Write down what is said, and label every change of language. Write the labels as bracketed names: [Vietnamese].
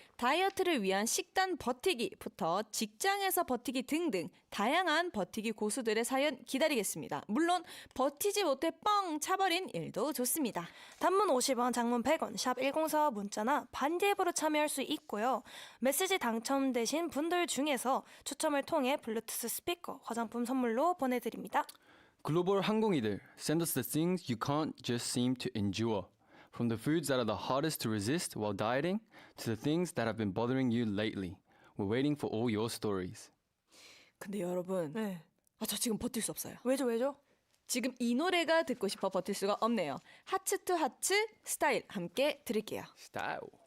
[Korean] 다이어트를 위한 식단 버티기부터 직장에서 버티기 등등 다양한 버티기 고수들의 사연 기다리겠습니다. 물론 버티지 못해 뻥 차버린 일도 좋습니다. 단문 50원, 장문 100원, 샵 1045 문자나 반디 앱으로 참여할 수 있고요. 메시지 당첨되신 분들 중에서 추첨을 통해 블루투스 스피커, 화장품 선물로 보내드립니다. 글로벌 항공이들, [English] send us the things you can't just seem to endure. From the foods that are the hardest to resist while dieting to the things that have been bothering you lately. We're waiting for all your stories. [Korean] 근데 여러분, 네. 저 지금 버틸 수 없어요. 왜죠? 지금 이 노래가 듣고 싶어 버틸 수가 없네요. 하츠 투 하츠 스타일 함께 들을게요. [English] Style.